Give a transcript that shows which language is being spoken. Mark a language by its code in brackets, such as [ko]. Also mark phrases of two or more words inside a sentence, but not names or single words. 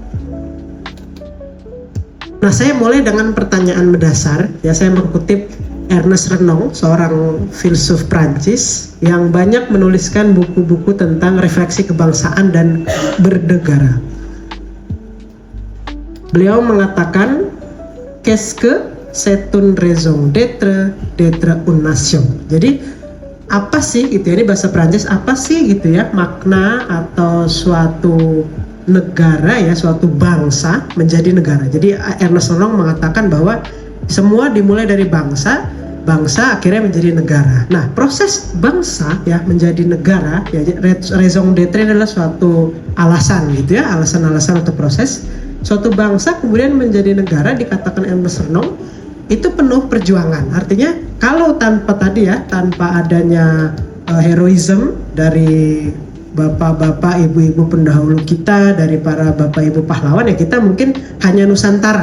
[id] Nah, saya mulai dengan pertanyaan mendasar. Ya, saya mengutip Ernest Renan, seorang filsuf Prancis yang banyak menuliskan buku-buku tentang refleksi kebangsaan dan bernegara. Beliau mengatakan, [fr] qu'est-ce que c'est une raison d'être une nation. [id] Jadi apa sih, gitu ya, ini bahasa Prancis, apa sih, gitu ya, makna atau suatu negara, ya, suatu bangsa menjadi negara. Jadi Ernest Renan mengatakan bahwa semua dimulai dari bangsa akhirnya menjadi negara. Nah, proses bangsa, ya, menjadi negara, ya, [fr] raison d'être [id] adalah suatu alasan, gitu ya, alasan-alasan atau proses. Suatu bangsa kemudian menjadi negara, dikatakan Ernest Renan, itu penuh perjuangan. Artinya kalau tanpa adanya heroism dari bapak-bapak, ibu-ibu pendahulu kita, dari para bapak ibu pahlawan, ya, kita mungkin hanya Nusantara.